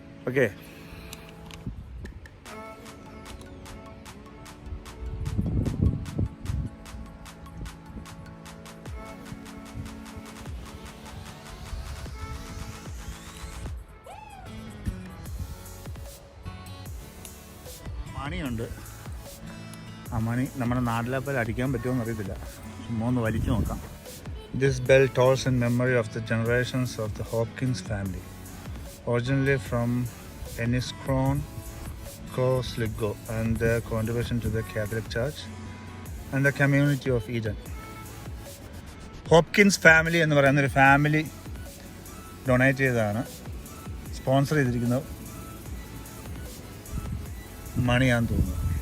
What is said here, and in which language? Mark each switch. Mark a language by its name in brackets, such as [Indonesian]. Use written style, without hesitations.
[Malayalam] Okay, മണിയുണ്ട്. ആ മണി നമ്മുടെ നാട്ടിലെ പോലെ അടിക്കാൻ പറ്റുമോ എന്നറിയത്തില്ല. ചുമ്മാ ഒന്ന് വലിച്ചു നോക്കാം. [English] This bell tolls in memory of the generations of the Hopkins family, originally from Enniscrone, Sligo, and their contribution to the Catholic Church and the community of Eden. [Malayalam] Hopkins family എന്ന് പറയുന്നൊരു ഫാമിലി ഡൊണേറ്റ് ചെയ്തതാണ്, sponsor ചെയ്തിരിക്കുന്നത് മണിയാന്ന് തോന്നുന്നു.